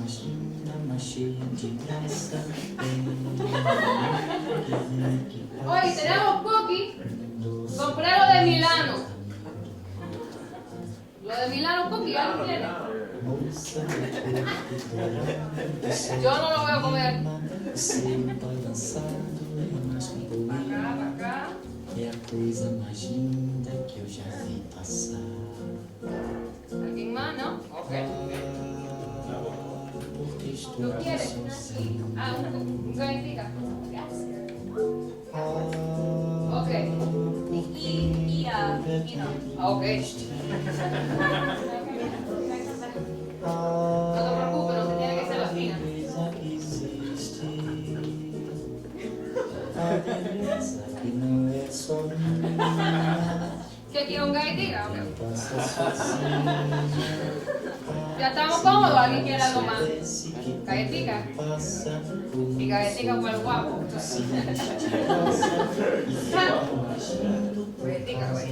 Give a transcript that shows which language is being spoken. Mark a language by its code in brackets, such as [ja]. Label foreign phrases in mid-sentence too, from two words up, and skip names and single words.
[es] Oye, tenemos cookies. Compré lo de Milano. Lo de Milano cookies, ¿alguien quiere? Yo no lo voy a comer. Para acá. [pt] É a coisa mais linda que eu já vi passar. [es] ¿Alguien más, no? Ok. ¿Tú quieres? Ah, un galletita. Ok. Y vino. Ok. No te preocupes, no se tiene que ser la fina. [pt] Que não é só minha. [es] ¿Qué quiere un galletita? Ok. Ya estamos cómodos, ¿alguien quiere algo más? Galletica. Y galletica para el guapo. Galletica, güey.